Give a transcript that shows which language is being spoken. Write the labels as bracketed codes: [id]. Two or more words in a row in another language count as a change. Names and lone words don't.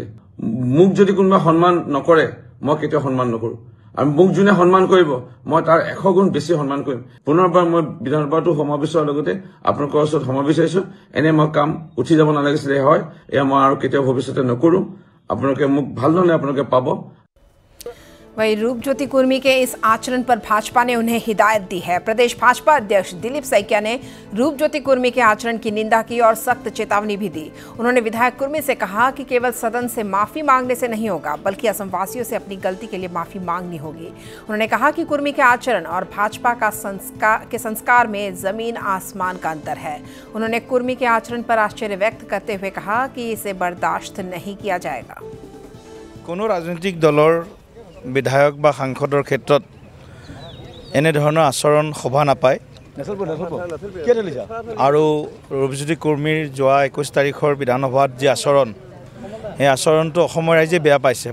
[as] মোক যদি কোনোবা সন্মান নকৰে, মই কেতিয়াও সন্মান নকৰোঁ। আৰু মোক যোনে সন্মান কৰিব, মই তাৰ 100 গুণ বেছি সন্মান কৰিম। পুনৰবাৰ মই বিধানসভাতো ক্ষমা বিচৰাৰ লগতে আপোনালোকৰ ওচৰত ক্ষমা বিচাৰিছোঁ। এনে মই কাম উঠি যাব নালাগিছিলে, হয় এয়া মই আৰু কেতিয়াও ভৱিষ্যতে নকৰোঁ। আপোনালোকে মোক ভাল ধৰণে আপোনালোকে পাব। [hi] वहीं रूपज्योति कुर्मी के इस आचरण पर भाजपा ने उन्हें हिदायत दी है। प्रदेश भाजपा अध्यक्ष दिलीप सैकिया ने रूपज्योति कुर्मी के आचरण की निंदा की और सख्त चेतावनी भी दी। उन्होंने विधायक कुर्मी से कहा कि केवल सदन से माफी मांगने से नहीं होगा, बल्कि असमवासियों से अपनी गलती के लिए माफी मांगनी होगी। उन्होंने कहा कि कुर्मी के आचरण और भाजपा का संस्कार में जमीन आसमान का अंतर है। उन्होंने कुर्मी के आचरण पर आश्चर्य व्यक्त करते हुए कहा कि इसे बर्दाश्त नहीं किया जाएगा। [as] কোনো ৰাজনৈতিক দলৰ বিধায়ক বা সাংসদৰ ক্ষেত্ৰত এনে ধৰণৰ আচৰণ শোভা নাপায় আৰু ৰূপজ্যোতি কুৰ্মীৰ যোৱা 21 তাৰিখৰ বিধানসভাত যি আচৰণ, সেই আচৰণটো অসমৰ ৰাইজে বেয়া পাইছে।